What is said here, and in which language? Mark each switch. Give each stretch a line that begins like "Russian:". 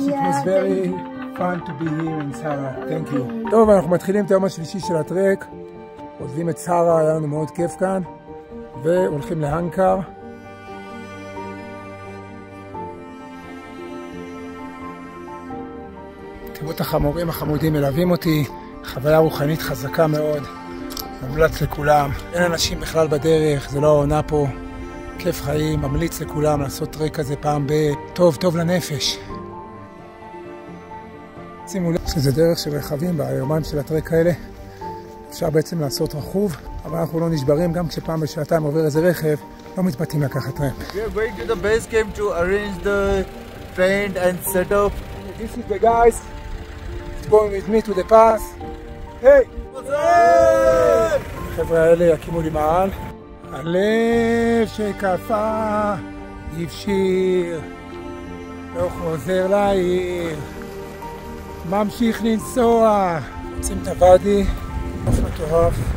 English: It was very fun to be here in Sara. Thank you.
Hebrew: טוב, אנחנו מתחילים את היום השלישי של הטרק. עוזבים את סרה, היה לנו מאוד כיף כאן. והולכים להנקר. תראו את החמורים החמודים מלווים אותי. חוויה רוחנית חזקה מאוד. ממליץ לכולם. אין אנשים בכלל בדרך, זה לא העונה פה. כיף חיים, ממליץ לכולם לעשות טרק כזה פעם טוב לנפש. שימו לב שזה דרך של רכבים ביומיים של הטרק האלה. אפשר בעצם לעשות רכוב, אבל אנחנו לא נשברים, גם כשפעם בשעתיים עובר איזה רכב, לא מתפתים לקחת טרמפ.
English: We are going to the base camp to arrange the tent and set up. This is the guys going with me to the pass. Hey!
Hebrew: החבר'ה האלה יקימו לי מעל. הלב שקפה, יפשיר, לא חוזר לעיר. ממשיך לנסוע. יוצאים את הוואדי, נוף מטורף.